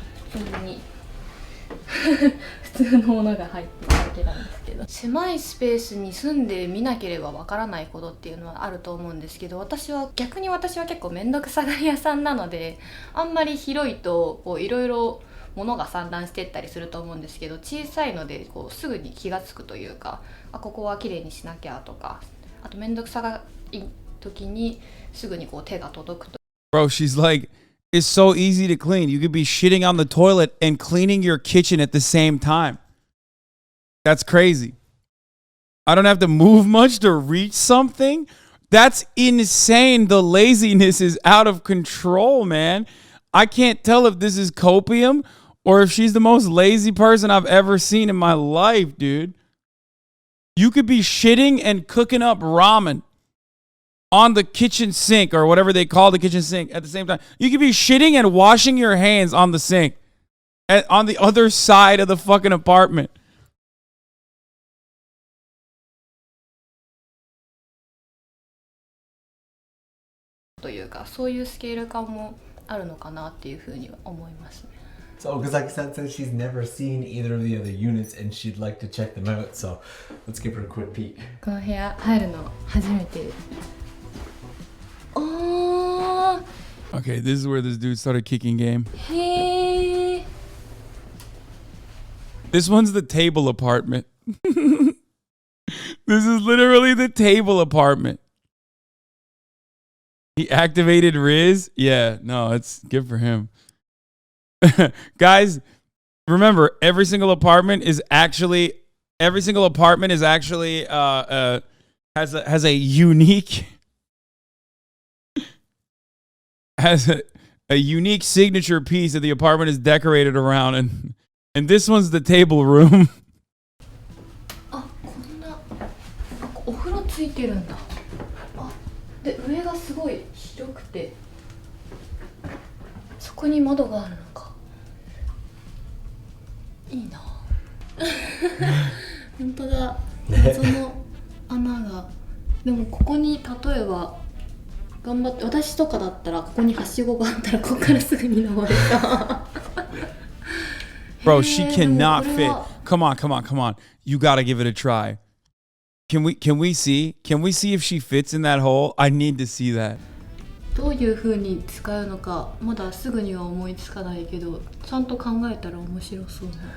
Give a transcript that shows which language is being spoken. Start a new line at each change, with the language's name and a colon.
Japanese: 普通に普通のものが入ってるだけなんですけど、狭いスペースに住んでみなければわからないことっていうのはあると思うんですけど、私は結構面倒くさがり屋さんなので、あんまり広いといろいろ物が散乱していったりすると思うんですけど、小さいのですぐに気がつくというか、ここはきれいにしなきゃとか、あと面倒くさがい時にすぐに手が届くと。
English: Bro, she's like, it's so easy to clean. You could be shitting on the toilet and cleaning your kitchen at the same time. That's crazy. I don't have to move much to reach something. That's insane. The laziness is out of control, man. I can't tell if this is copium or if she's the most lazy person I've ever seen in my life, dude. You could be shitting and cooking up ramen on the kitchen sink or whatever they call the kitchen sink at the same time. You could be shitting and washing your hands on the sink on the other side of the fucking apartment.
Japanese: というか、そういうスケール感もあるのかなっていうふうには思いますね。
English: So Okazaki-san says she's never seen either of the other units and she'd like to check them out. So let's give her a quick peek.
Japanese: この部屋入るの初めて。おー、
English: Okay, this is where this dude started kicking game. へー。 This one's the table apartment. This is literally the table apartment. He activated Riz. Yeah, no, it's good for him. Guys, remember, every single apartment is actually has a unique a unique signature piece that the apartment is decorated around, and this one's the table room.
Japanese: あ、こんなお風呂ついてるんだ。あ、で上がすごい広くて、そこに窓があるのか。いいな。本当だ。謎の穴が。でもここに例えば頑張って、私とかだったらここにはしごがあったらここからすぐに登れた。
English: Bro, she cannot fit. Come on. You gotta give it a try. Can we see if she fits in that hole? I need to see that.
Japanese: どういう風に使うのかまだすぐには思いつかないけど、ちゃんと考えたら面白そうな。